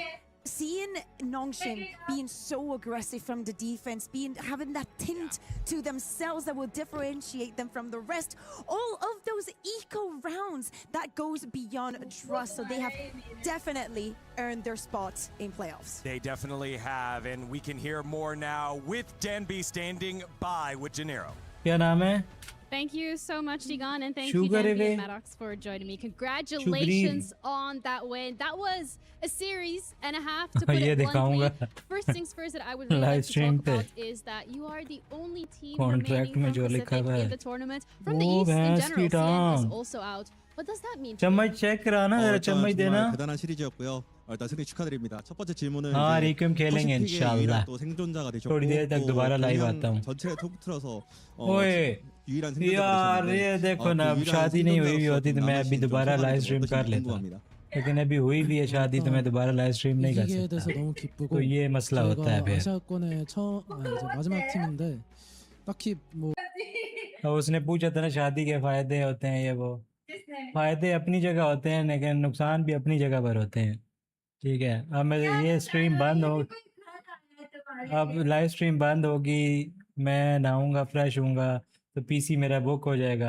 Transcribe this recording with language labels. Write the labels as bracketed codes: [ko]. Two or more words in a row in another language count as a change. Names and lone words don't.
[en] Seeing NongShim being so aggressive from the defense, having that tint to themselves that will differentiate them from the rest, all of those eco rounds that goes beyond trust. So they have definitely earned their spot in playoffs. They definitely have, and we can hear more now with Danby standing by with Gennaro. [hi] क्या नाम है? [en] Thank you so much, Digon, and thank you, Danby and Maddox, for joining me. Congratulations on that win. That was a series and a half, to put it bluntly. First things first that I would really like to talk about is that you are the only team remaining from Pacific in the tournament. From the East in general, CN is also out. What does that mean? [hi] चम्मच चेक कराना जरा चम्मच देना. [ko] 대단한 시리즈였고요. 일단 승리 축하드립니다. 첫 번째 질문은 [hi] हाँ रिक्वेम खेलेंगे इंशाल्लाह. [ko] 또 생존자가 되셨고 [hi] थोड़ी देर तक दोबारा लाइव आता हूँ. [ko] 전체 톡 틀어서 ओए 유일한 생존자가 [hi] यार ये देखो ना शादी नहीं हुई होती तो मैं अभी दोबारा [en] live stream [hi] कर लेता. लेकिन अभी हुई भी है शादी तो मैं दोबारा [en] live stream [hi] नहीं कर सकता. तो ये मसला होता है फिर. 마지막 팀인데 딱히 뭐 उसने पूछा था ना शादी के फायदे होते हैं ये वो. फायदे अपनी जगह होते हैं लेकिन नुकसान भी अपनी जगह पर होते हैं. ठीक है अब मैं ये स्ट्रीम बंद हो अब [en] live stream [hi] बंद होगी मैं नहाऊंगा फ्रेश होऊंगा तो पीसी मेरा बुक हो जाएगा.